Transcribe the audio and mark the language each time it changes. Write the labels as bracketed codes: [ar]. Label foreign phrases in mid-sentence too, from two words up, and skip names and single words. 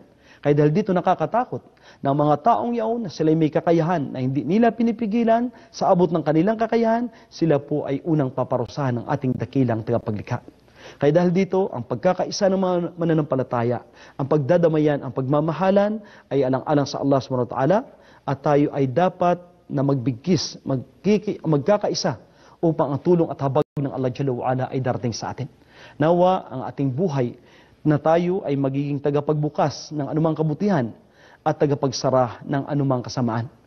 [tl] Kaya dahil dito nakakatakot na mga taong yaon na sila may kakayahan na hindi nila pinipigilan sa abot ng kanilang kakayahan, sila po ay unang paparusahan ng ating dakilang tagapaglikha. Kaya dahil dito, ang pagkakaisa ng mga mananampalataya, ang pagdadamayan, ang pagmamahalan ay alang-alang sa [ar] الله سبحانه وتعالى, [tl] at tayo ay dapat na magbigkis, magkakaisa upang ang tulong at habag ng [ar] الله جل وعلا [tl] ay darating sa atin. Nawa ang ating buhay na tayo ay magiging tagapagbukas ng anumang kabutihan at tagapagsara ng anumang kasamaan.